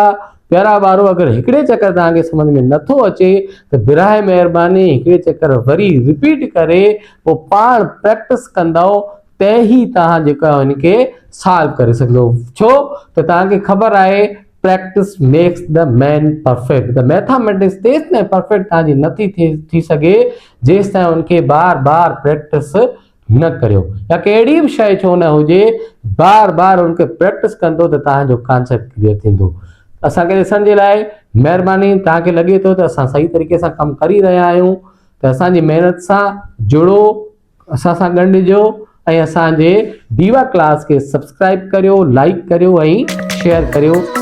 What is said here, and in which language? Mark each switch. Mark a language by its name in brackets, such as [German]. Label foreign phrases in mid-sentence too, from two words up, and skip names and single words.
[Sindhi] प्यारा ॿारो अगरि हिकिड़े चकर तव्हांखे समझ में नथो अचे त बिराए महिरबानी हिकिड़े चकर वरी रिपीट करे पोइ पाण प्रैक्टिस कंदव त ही तव्हां जेका हिनखे सॉल्व करे सघंदो। छो त तव्हांखे ख़बर आहे [English] practice makes the man perfect. the mathematics [Sindhi] तेस ताईं परफेक्ट तव्हांजी नथी थी सघे जेसि ताईं उनखे बार बार प्रैक्टिस न करियो या कहिड़ी बि शइ छो न हुजे बार बार उनखे प्रैक्टिस कंदो त तव्हांजो कॉन्सेप्ट क्लियर थींदो। असांखे ॾिसण जे लाइ महिरबानी। तव्हांखे लॻे थो त असां सही तरीक़े सां कमु करे रहिया आहियूं त असांजी महिनत सां जुड़ो, असां सां ॻंढिजो ऐं असांजे दीवा क्लास खे सब्सक्राइब करियो, लाइक करियो ऐं शेयर करियो।